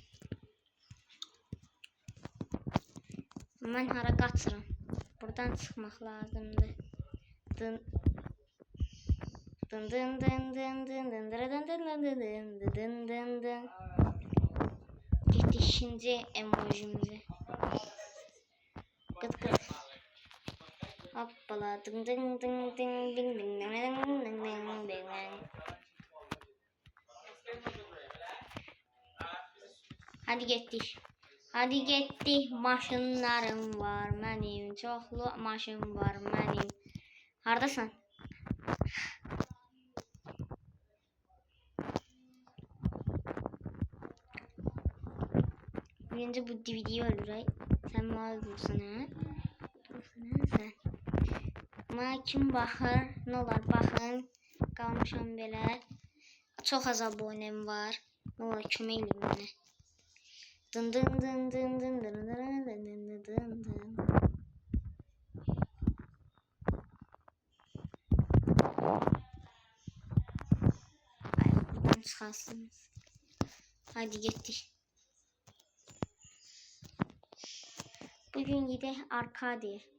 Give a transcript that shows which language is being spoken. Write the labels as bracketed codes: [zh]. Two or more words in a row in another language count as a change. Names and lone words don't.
[az] Mən hara qaçıram? Buradan çıxmaq lazımdır. Dın dın dın dın dın dın dın dın dın dın dın dın. Getdik ikinci emojimizi. Qıt qıt. Hoppala dın dın dın dın dın dın dın. Hadi getdik. Hadi getdik. Maşınlarım var mənim. Çoxlu maşın var mənim. Hardasan? Birinci bu DVD'yi öldürək. Sən mal dursan, hə? Sən. Mənə kim baxır? Nə olar, baxın. Qalmışam belə. Çox az abonem var. Nə olar, kömək edin mənə. Dın dın dın dın dın dın dın dın dın dın. Ay, buradan çıxarsınız. Hadi getdik. Bugün gidək Arkadiya.